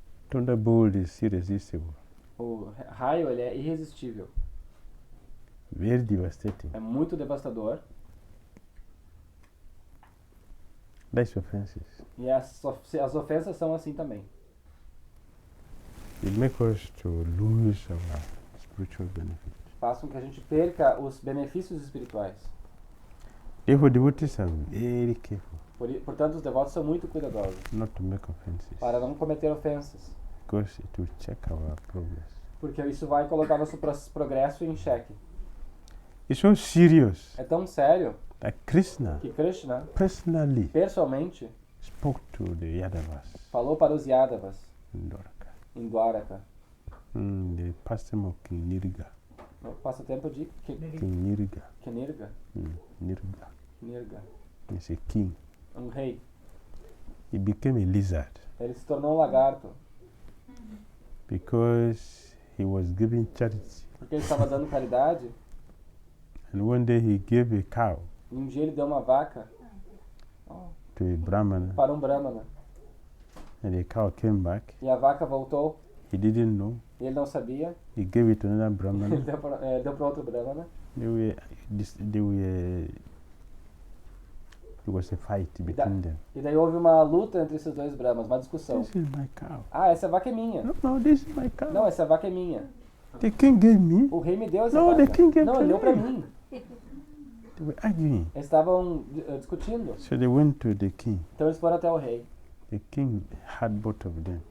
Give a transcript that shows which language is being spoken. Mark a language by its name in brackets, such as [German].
[English] Thunderbolt is irresistible. [Portuguese] O raio ele é irresistível. [English] Very devastating. [Portuguese] É muito devastador. [English] That's offenses. [Portuguese] E as ofensas são assim também. [English] It makes us to lose our spiritual benefit. [Portuguese] Façam que a gente perca os benefícios espirituais. [English] Therefore, devotees are very careful [Portuguese] Portanto, os devotos são muito cuidadosos [English] not to make offenses, [Portuguese] para não cometer ofensas, [English] because it will check our progress. [Portuguese] porque isso vai colocar nosso progresso em xeque. [English] It's so serious [Portuguese] É tão sério [English] that Krishna [Portuguese] que Krishna, [English] personally [Portuguese] pessoalmente, [English] spoke to the Yadavas [Portuguese] falou para os Yadavas [English] in Dwarka. [Portuguese] em Dwaraka, [English] The pastime of King Nirga. [Portuguese] no passatempo de [English] King Nirga. [Portuguese] Nirga. [English] Nirga. He's a king. [Portuguese] Rei. [English] He became a lizard [Portuguese] Ele se tornou um lagarto [English] because he was giving charity. [Portuguese] porque ele estava dando caridade. [English] And one day he gave a cow [Portuguese] E um dia ele deu uma vaca [English] to a Brahmana, [Portuguese] para um brahmana. [English] and the cow came back. [Portuguese] E a vaca voltou. [English] He didn't know. [Portuguese] E ele não sabia. [English] He gave it to another [Portuguese] Ele [English] Brahmana. [Portuguese] deu para outro brahmana. [English] There was a fight between them. [Portuguese] E daí houve uma luta entre esses dois brahmanas, uma discussão. [English] This is my cow. [Portuguese] Ah, essa vaca é minha. [English] No, this is my cow. [Portuguese] Não, essa vaca é minha. [English] The king gave me. [Portuguese] O rei me deu essa [English] No, [Portuguese] vaca. [English] the king gave [Portuguese] Não, [English] to [Portuguese] ele deu pra [English] me. [Portuguese] mim. [English] They were arguing. [Portuguese] Eles estavam discutindo. [English] So they went to the king. [Portuguese] Então eles foram até o rei. [English] The king had both of them.